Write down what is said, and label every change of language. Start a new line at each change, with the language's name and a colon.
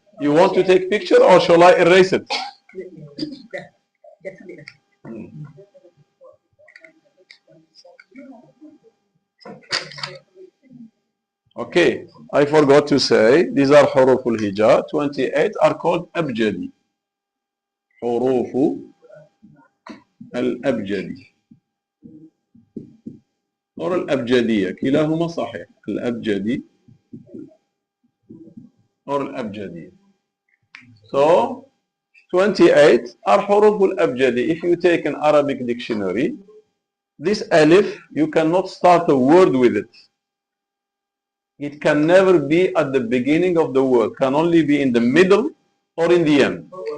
English: You want to take picture or shall I erase it? Yeah, definitely. Okay, I forgot to say, these are حروف الهجاء. 28 are called أبجدي.
Arabic: حروف الأبجدي or الأبجدية، كلاهما صحيح. الأبجدي or الأبجدية.
English: So 28 are حروف الأبجدي. If you take an Arabic dictionary, this alif, you cannot start a word with it. It can never be at the beginning of the word, can only be in the middle or in the end.